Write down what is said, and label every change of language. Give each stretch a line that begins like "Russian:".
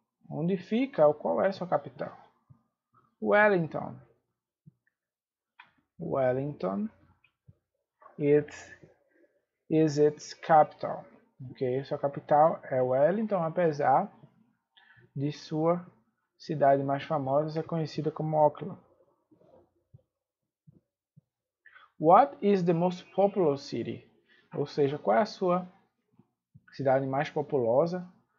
Portuguese: Onde fica ou qual é sua capital?
English: Wellington. Wellington is its capital. Okay?
Portuguese: Sua capital é Wellington, apesar de sua cidade mais famosa ser conhecida como Auckland.
English: What is the most populous city?
Portuguese: Ou seja, qual é a sua cidade mais populosa?